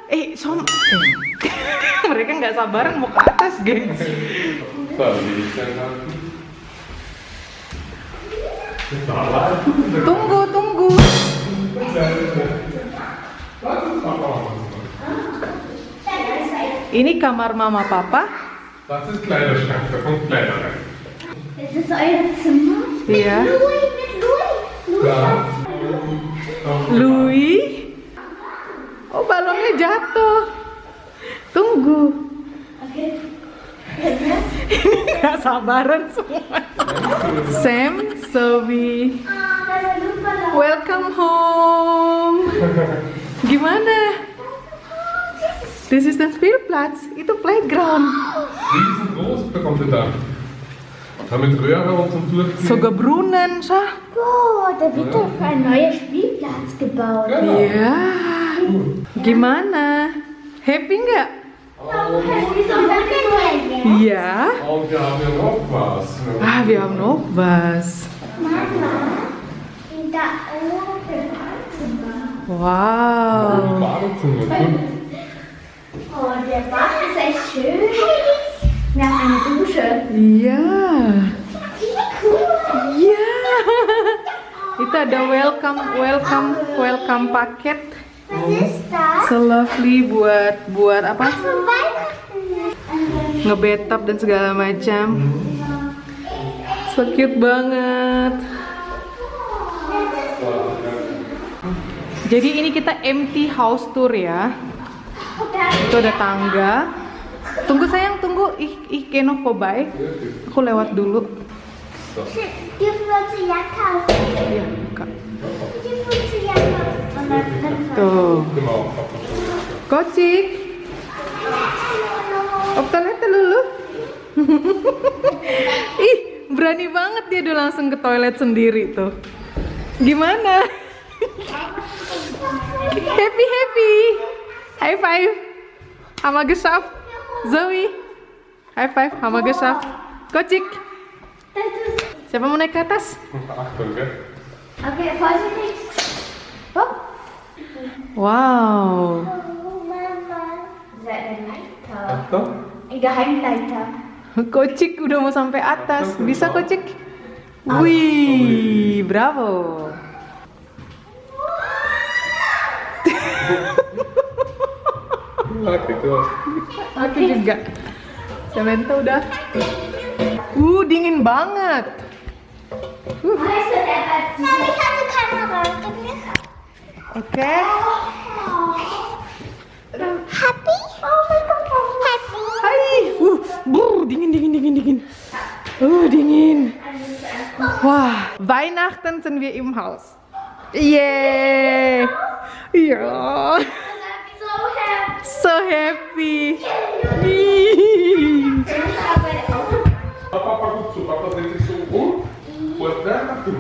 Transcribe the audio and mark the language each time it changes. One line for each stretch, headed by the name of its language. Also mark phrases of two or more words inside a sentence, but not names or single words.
Indonesian: Mereka nggak sabaran mau ke atas, gengs. Tunggu. Ini kamar mama papa.
German: Das ist Kleiderschrank, da kommt Kleider rein. Ist das euer Zimmer?
Indonesian: Iya.
German: Mit Louis. Ja. Louis.
Indonesian: Oh, balonnya jatuh. Tunggu. Okay. Gak sabaran semua. Sam, Zoe, Da lupa lah.
English: welcome home. Gimana? This is the Spielplatz.
Indonesian: Itu playground.
German: Riesengroß bekommt ihr da. Da mit Röhre und zum Durchgehen. Sogar Brunnen, Schah. Oh, da wird doch ein neuer Spielplatz gebaut. Ja.
Indonesian: Gimana? Happy nggak?
German: Ja. Und wir haben ja noch was. Ah, wir haben noch was. Mama, da oben Badezimmer. Wow. Badezimmer, gut. Oh, der Bad ist echt schön. Wir haben eine Dusche.
Indonesian: Iya. Cool. Iya. Itu ada welcome paket.
German: Was ist das?
English: So lovely
Indonesian: buat apa?
German: Zum Weihnachten.
Indonesian: Ngebetap dan segala macam.
English: So cute
Indonesian: banget. Jadi ini kita
English: empty house tour
Indonesian: ya. Itu ada tangga. Tunggu sayang, tunggu.
German: Ich gehe noch vorbei.
Indonesian: Aku lewat dulu.
German: Dürfen wir zur Jagdhaus? Iya, buka. Dürfen wir zur Jagdhaus? Und dann Tuh. Genau. Kocik.
Indonesian: Op toilet dulu. Ih, berani banget dia udah langsung ke toilet sendiri tuh. Gimana? Happy.
English: High five.
German: Hammer geschafft. Zoe.
English: High five.
German: Hammer geschafft. Kocik.
Indonesian: Siapa mau naik ke atas?
German: Achtung, gell? Okay, vorsichtig. Hopp. Wow. Oh, Mama. Ist da eine Leiter? Achtung. Ein Geheimleiter.
Indonesian: Kocik udah mau sampai atas. Bisa Kocik? Wih, bravo. Gitu. Aku juga. Samantha udah. Dingin banget.
German: Weißt du, der hat ich hatte Kamera.
Indonesian: Oke.
German: Happy? Oh mein Gott, happy.
Indonesian: Hai. Dingin. Dingin. Wah,
German: Weihnachten sind wir im Haus. Yeay. Ja.
English: So happy. So happy.
German: Papa guckt so, Papa dreht sich so um. Und dann nach du.